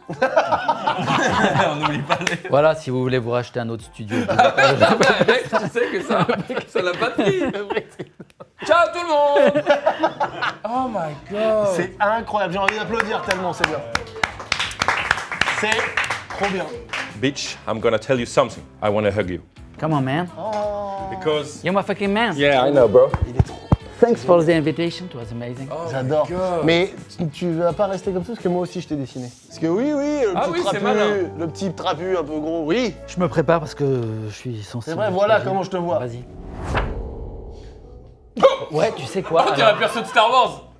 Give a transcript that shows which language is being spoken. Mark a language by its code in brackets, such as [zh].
[fr] On n'oublie pas les... Voilà, si vous voulez vous racheter un autre studio. Mec, tu sais que ça l'a pas pris. Ciao tout le monde. [en] Oh my god. [fr] C'est incroyable. J'ai envie d'applaudir tellement c'est bien. C'est trop bien. [en] Bitch, I'm gonna tell you something. I wanna hug you. Come on, man. Because... You're my fucking man. Yeah, I know, bro. [fr] Il est trop. [en] Thanks for the invitation. It was amazing. [fr] J'adore. Mais tu vas pas rester comme ça parce que moi aussi je t'ai dessiné. Parce que oui, le Ah petit oui, c'est trapu, malin. le petit trapu un peu gros. Oui. Je me prépare parce que je suis sensible. C'est vrai, voilà comment je te vois. Vas-y. Ouais, tu sais quoi? On dirait un alors, perso de Star Wars.